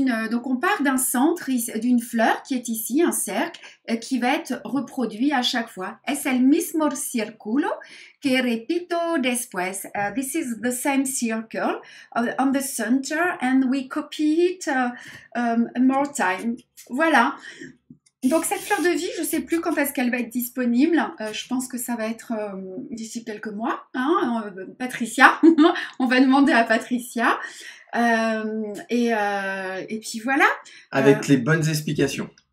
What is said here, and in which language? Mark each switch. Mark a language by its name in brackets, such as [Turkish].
[French] Donc on part d'un centre, d'une fleur qui est ici, un cercle, qui va être reproduit à chaque fois. [Spanish] Es el mismo círculo que repito después. [English] This is the same circle on the center and we copy it more time. [French] Voilà. Donc cette fleur de vie, je ne sais plus quand est-ce qu'elle va être disponible. Je pense que ça va être d'ici quelques mois. Hein, Patricia, on va demander à Patricia. Et puis voilà. Avec les bonnes explications.